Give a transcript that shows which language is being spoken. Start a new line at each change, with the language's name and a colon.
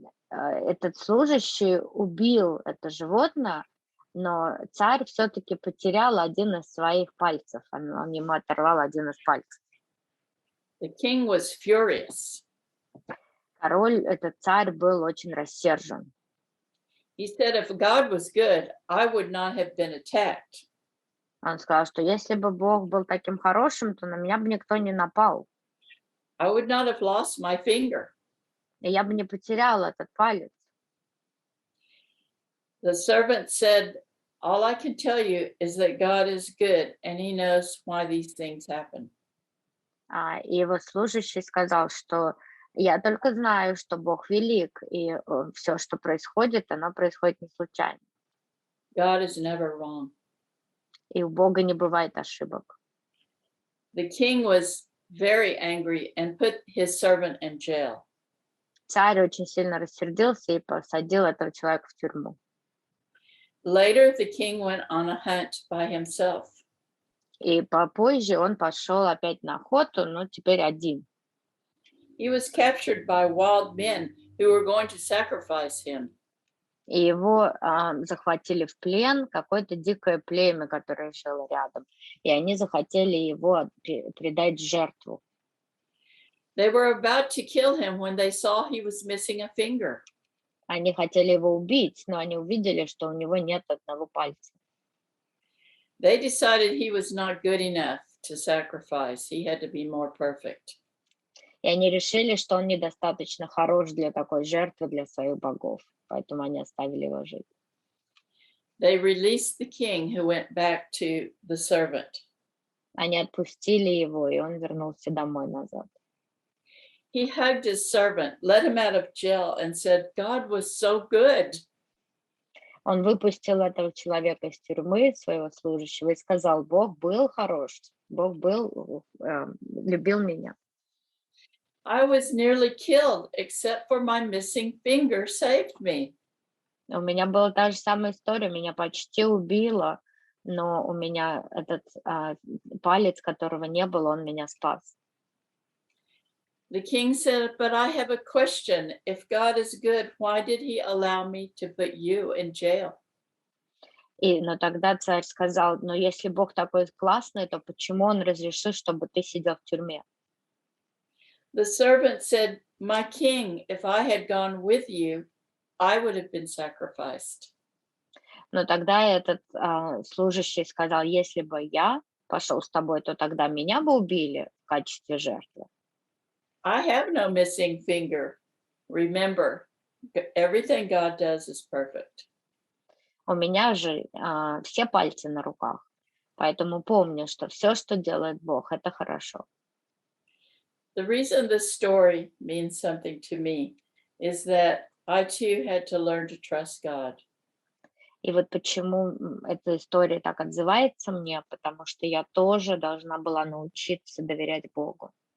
Russian: Этот служащий убил это животное, но царь все-таки потерял один из своих пальцев. Он ему оторвал один из пальцев.
English: The king was furious.
Russian: Король, этот царь, был очень рассержен.
English: He said, if God was good, I would not have been attacked.
Russian: Он сказал, что если бы Бог был таким хорошим, то на меня бы никто не напал.
English: I would not have lost my finger.
Russian: И я бы не потерял этот палец.
English: The servant said, all I can tell you is that God is good and he knows why these things happen.
Russian: И его служащий сказал, что я только знаю, что Бог велик, и все, что происходит, оно происходит не случайно.
English: God is never wrong.
Russian: И у Бога не бывает ошибок.
English: The king was very angry and put his servant in jail.
Russian: Царь очень сильно рассердился и посадил этого человека в тюрьму.
English: Later, the king went on a hunt by himself.
Russian: И попозже он пошел опять на охоту, но теперь один.
English: He was captured by wild men who were going to sacrifice him.
Russian: И его захватили в плен какое-то дикое племя, которое жило рядом. И они захотели его предать в жертву.
English: They were about to kill him when they saw he was missing a finger.
Russian: Они хотели его убить, но они увидели, что у него нет одного пальца.
English: They decided he was not good enough to sacrifice. He had to be more perfect.
Russian: И они решили, что он недостаточно хорош для такой жертвы для своих богов. Поэтому они оставили его жить.
English: They released the king who went back to the servant.
Russian: Они отпустили его, и он вернулся домой назад.
English: He hugged his servant, let him out of jail, and said, God was so good.
Russian: Он выпустил этого человека из тюрьмы, своего служащего, и сказал: Бог был хорош, Бог любил меня.
English: I was nearly killed, except for my missing finger saved me.
Russian: У меня была та же самая история, меня почти убило, но у меня этот палец, которого не было, он меня спас.
English: The king said, but I have a question. If God is good, why did he allow me to put you in jail?
Russian: Но тогда царь сказал: но если Бог такой классный, то почему он разрешил, чтобы ты сидел в тюрьме?
English: The servant said, my king, if I had gone with you, I would have been sacrificed.
Russian: Но тогда этот служащий сказал: если бы я пошел с тобой, то тогда меня бы убили в качестве жертвы.
English: I have no missing finger. Remember, everything God does is perfect.
Russian: У меня же все пальцы на руках, поэтому помни, что все, что делает Бог, это хорошо.
English: The reason this story means something to me is that I too had to learn to trust God.
Russian: И вот почему эта история так отзывается мне, потому что я тоже должна была научиться доверять Богу.